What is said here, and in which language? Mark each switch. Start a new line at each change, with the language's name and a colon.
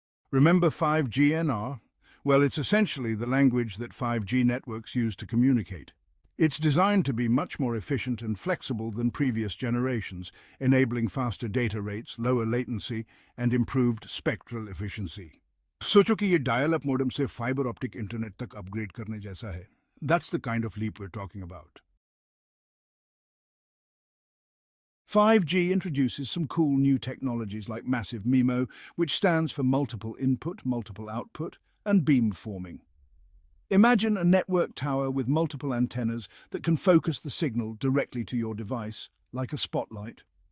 English: Remember 5G NR? Well, it's essentially the language that 5G networks use to communicate. It's designed to be much more efficient and flexible than previous generations, enabling faster data rates, lower latency, and improved spectral efficiency.
Hindi: सोचो कि ये dial up modem से fibre optic internet तक upgrade करने जैसा है.
English: That's the kind of leap we're talking about. 5G introduces some cool new technologies like massive MIMO, which stands for multiple input, multiple output, and beamforming. Imagine a network tower with multiple antennas that can focus the signal directly to your device, like a spotlight.